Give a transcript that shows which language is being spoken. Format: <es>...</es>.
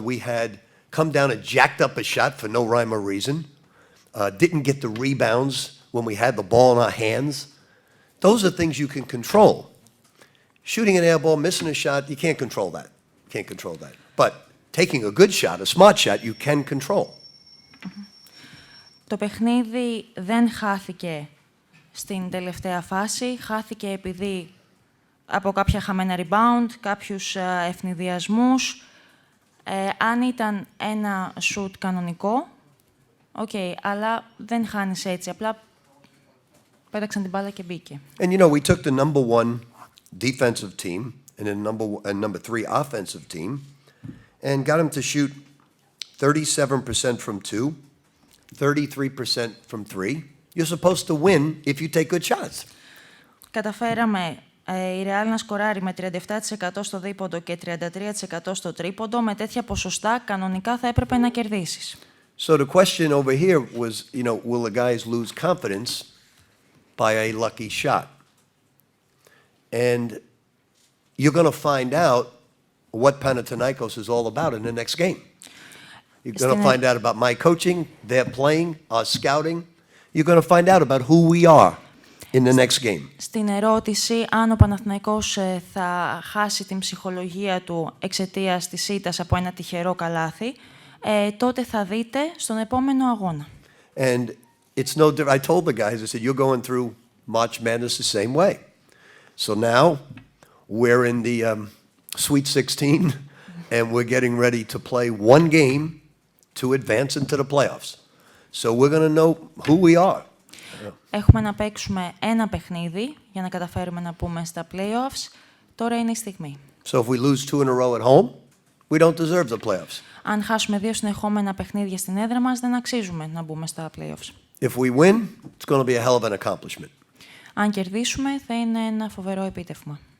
<en>We had come down and jacked up a shot for no rhyme or reason. Didn't get the rebounds when we had the ball in our hands. Those are things you can control. Shooting an air ball, missing a shot, you can't control that. Can't control that. But taking a good shot, a smart shot, you can control.</en> <el>Το παιχνίδι δεν χάθηκε στην τελευταία φάση. Χάθηκε επειδή από κάποια χαμένα rebound, κάποιους ευνηδιασμούς. Αν ήταν ένα shoot κανονικό, αλλά δεν χάνεις έτσι. Απλά πέταξαν την μπάλα και μπήκε.</el> <en>And we took the number 1 defensive team and a number 3 offensive team and got them to shoot 37% from 2, 33% from 3. You're supposed to win if you take good shots.</en> <el>Καταφέραμε η Ρεάλ να σκοράρει με 37% στο δίποντο και 33% στο τρίποντο. Με τέτοια ποσοστά κανονικά θα έπρεπε να κερδίσεις.</el> <en>So the question over here was, will the guys lose confidence by a lucky shot? And you're going to find out what Panathinaikos is all about in the next game. You're going to find out about my coaching, their playing, our scouting. You're going to find out about who we are in the next game.</en> <el>Στην ερώτηση αν ο Παναθηναϊκός θα χάσει την ψυχολογία του εξαιτίας της ήττας από ένα τυχερό καλάθι, τότε θα δείτε στον επόμενο αγώνα.</el> <en>And it's no different. I told the guys, I said, you're going through March Madness the same way. So now we're in the Sweet 16 and we're getting ready to play one game to advance into the playoffs. So we're going to know who we are.</en> <el>Έχουμε να παίξουμε ένα παιχνίδι για να καταφέρουμε να πούμε στα playoffs. Τώρα είναι η στιγμή.</el> <en>So if we lose 2 in a row at home, we don't deserve the playoffs.</en> <el>Αν χάσουμε 2 συνεχόμενα παιχνίδια στην έδρα μας, δεν αξίζουμε να μπούμε στα playoffs.</el> <en>If we win, it's going to be a hell of an accomplishment.</en> <el>Αν κερδίσουμε, θα είναι ένα φοβερό επίτευγμα.</el>